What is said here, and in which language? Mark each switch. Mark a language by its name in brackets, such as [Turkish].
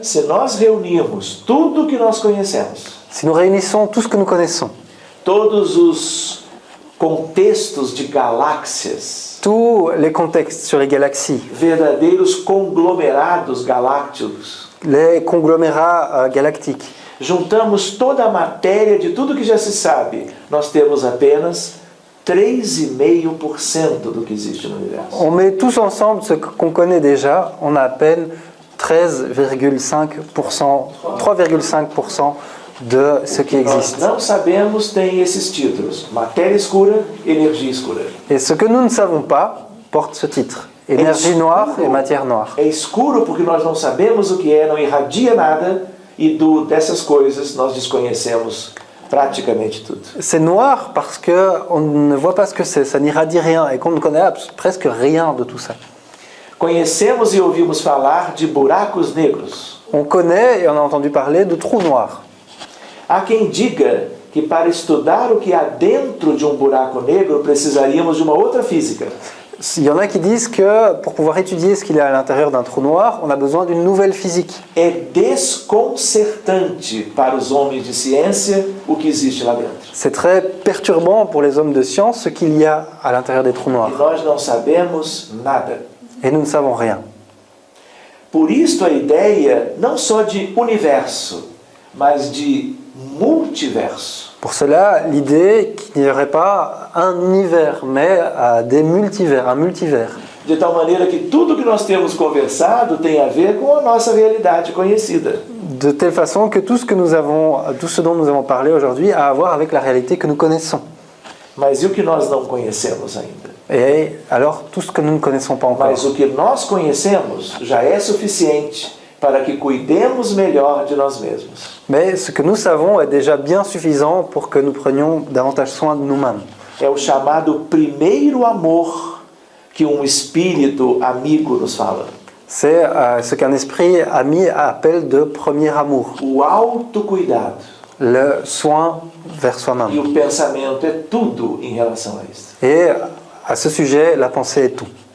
[Portuguese] se nós reunirmos tudo o que nós conhecemos, [French] si nous réunissons tout ce que nous connaissons, [Portuguese] todos os contextos de galáxias, [French] tous les contextes sur les galaxies, [Portuguese] verdadeiros conglomerados galácticos, [French] les conglomérats galactiques, [Portuguese] juntamos toda a matéria de tudo que já se sabe, nós temos apenas 3,5% do que existe no universo. [French] on met tous ensemble ce qu'on connaît déjà, on a à peine 3,5% de ce qui [Portuguese] Nós [French] existe. [Portuguese] não sabemos tem esses títulos: matéria escura, energia escura. [French] Et ce que nous ne savons pas porte ce titre, énergie noire et matière noire. [Portuguese] É escuro porque nós não sabemos o que é, não irradia nada, e dessas coisas nós desconhecemos praticamente tudo. [French] C'est noir parce qu'on ne voit pas ce que c'est, ça n'irradie rien et qu'on ne connaît presque rien de tout ça. [Portuguese] Conhecemos e ouvimos falar de buracos negros. [French] On connaît et on a entendu parler de trous noirs. [Portuguese] Há quem diga que para estudar o que há dentro de buraco negro precisaríamos de uma outra física. [French] Il y en a qui disent que pour pouvoir étudier ce qu'il y a à l'intérieur d'un trou noir, on a besoin d'une nouvelle physique. [Portuguese] É desconcertante para os homens de ciência o que existe lá dentro. [French] C'est très perturbant pour les hommes de science ce qu'il y a à l'intérieur des trous [Portuguese] E [French] noirs. [Portuguese] nós não sabemos nada. [French] Et nous ne savons rien. [Portuguese] Por isso a ideia não só de universo, mas de multiverso. [French] Pour cela, l'idée qu'il n'y aurait pas un univers, mais des multivers, un multivers. [Portuguese] De tal maneira que tudo que nós temos conversado tem a ver com a nossa realidade conhecida. [French] De telle façon que tout ce dont nous avons parlé aujourd'hui a à voir avec la réalité que nous connaissons. [Portuguese] Mas e o que nós não conhecemos ainda? [French] Et alors, tout ce que nous ne connaissons pas encore. [Portuguese] Mas o que nós conhecemos já é suficiente para que cuidemos melhor de nós mesmos. [French] Mais ce que nous savons est déjà bien suffisant pour que nous prenions davantage soin de nous-mêmes. [Portuguese] É o chamado primeiro amor que espírito amigo nos fala. [French] C'est ce qu'un esprit ami appelle de premier amour. [Portuguese] O autocuidado. [French] Le soin vers [Portuguese] E [French] soi-même. [Portuguese] o pensamento é tudo em relação a isso. [French] Et à ce sujet, la pensée est tout.